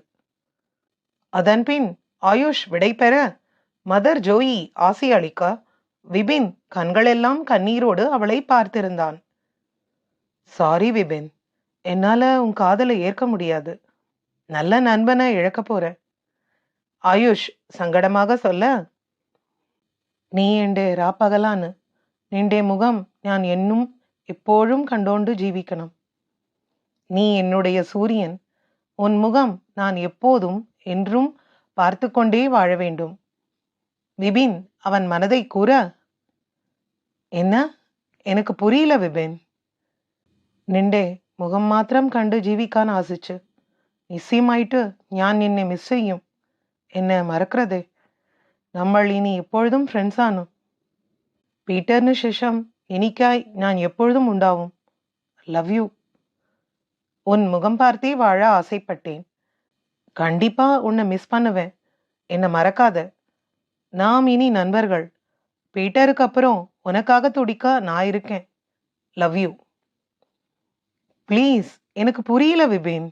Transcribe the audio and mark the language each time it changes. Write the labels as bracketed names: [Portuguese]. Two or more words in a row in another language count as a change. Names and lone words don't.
[Tamil] அதன்பின் ஆயுஷ் விடைபெற மதர் ஜோயி ஆசி அளிக்க விபின் கண்களெல்லாம் கண்ணீரோடு அவளை பார்த்திருந்தான். சாரி விபின், என்னால உன் காதலை ஏற்க முடியாது. நல்ல நண்பனை இழக்க போற. ஆயுஷ் சங்கடமாக சொல்ல, நீ [Malayalam] എന്റെ രാപ്പകലാണ്. നിന്റെ മുഖം ഞാൻ എന്നും എപ്പോഴും കണ്ടോണ്ട് ജീവിക്കണം. [Tamil] நீ என்னுடைய சூரியன். உன் முகம் நான் எப்போதும் என்றும் பார்த்து கொண்டே வாழ வேண்டும். விபின் அவன் மனதை கூற, என்ன? எனக்கு புரியல விபின். [Malayalam] നിന്റെ മുഖം മാത്രം കണ്ട് ജീവിക്കാൻ ആശിച്ച് നിശ്ചയമായിട്ട് ഞാൻ നിന്നെ മിസ് ചെയ്യും. എന്നെ മറക്കരുതേ. നമ്മൾ ഇനി എപ്പോഴും ഫ്രണ്ട്സാണ്. പീറ്ററിന് ശേഷം എനിക്കായി ഞാൻ എപ്പോഴും ഉണ്ടാവും. [English] love you. [Tamil] உன் முகம் பார்த்தே வாழ ஆசைப்பட்டேன். கண்டிப்பா உன்னை மிஸ் பண்ணுவேன். என்னை மறக்காத. நாம் இனி நண்பர்கள். பீட்டருக்கு அப்புறம் உனக்காக துடிக்க நான் இருக்கேன். [English] love you. [Tamil] ப்ளீஸ், எனக்கு புரியல விபின்.